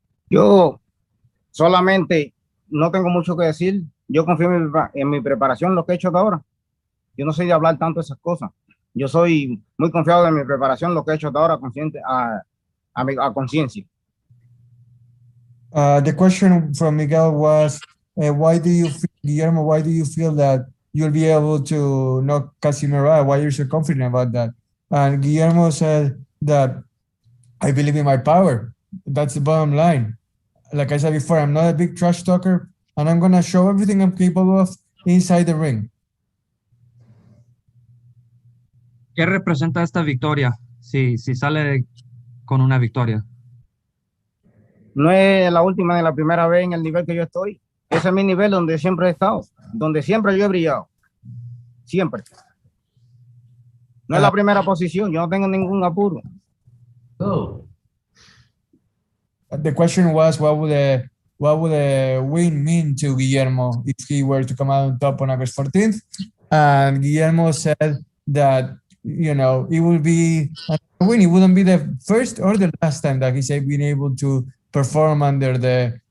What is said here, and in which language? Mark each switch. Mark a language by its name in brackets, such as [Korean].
[Spanish] Yo solamente no tengo mucho que decir. Yo confío en mi preparación, lo que he hecho hasta ahora. Yo no soy de hablar tanto de esas cosas. Yo soy muy confiado en mi preparación, lo que he hecho hasta ahora, consciente a conciencia. [English] The question from Miguel was, Guillermo, why do you feel that you'll be able to knock Casimero out? Why you're so confident about that? And Guillermo said that I believe in my power. That's the bottom line. Like I said before, I'm not a big trash talker, and I'm going to show everything I'm capable of inside the ring. [Spanish] ¿Qué representa esta victoria? Si sale con una victoria. No es la última ni la primera vez en el nivel que yo estoy. Ese es mi nivel donde siempre he estado, donde siempre yo he brillado. Siempre. No es la primera posición, yo no tengo ningún apuro. Oh. [English] The question was, what would a win mean to Guillermo if he were to come out on top on August 14th? And Guillermo said that, it will be a win. It wouldn't be the first or the last time that he's been able to perform under the